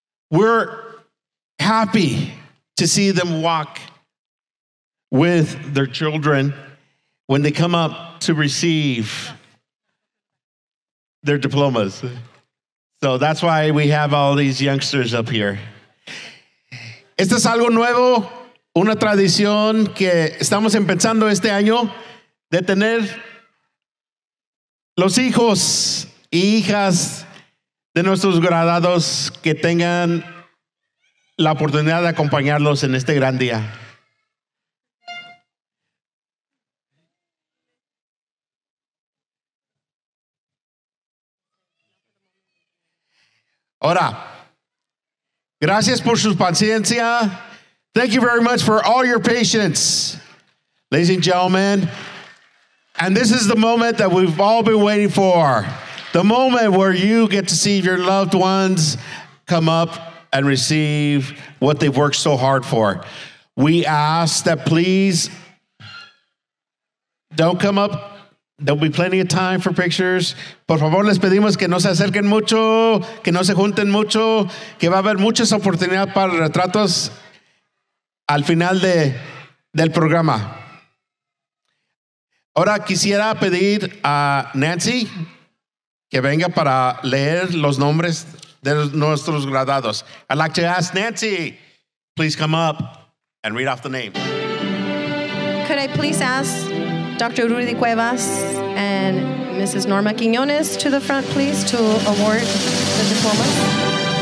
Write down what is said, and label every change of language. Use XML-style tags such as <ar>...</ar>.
<en>We're happy to see them walk with their children when they come up to receive their diplomas. So that's why we have all these youngsters up here.</en> <es>Esto es algo nuevo, una tradición que estamos empezando este año de tener los hijos y hijas de nuestros graduados que tengan la oportunidad de acompañarlos en este gran día. Ahora, gracias por su paciencia.</es> <en>Thank you very much for all your patience, ladies and gentlemen. And this is the moment that we've all been waiting for. The moment where you get to see your loved ones come up and receive what they've worked so hard for. We ask that please don't come up. There'll be plenty of time for pictures.</en> <es>Por favor, les pedimos que no se acerquen mucho, que no se junten mucho, que va a haber muchas oportunidades para retratos al final del programa. Ahora quisiera pedir a Nancy que venga para leer los nombres de nuestros graduados.</es> <en>I'd like to ask Nancy, please come up and read off the names. Could I please ask Dr. Rudy Cuevas and Mrs. Norma Quiñones to the front, please, to award the diplomas?</en>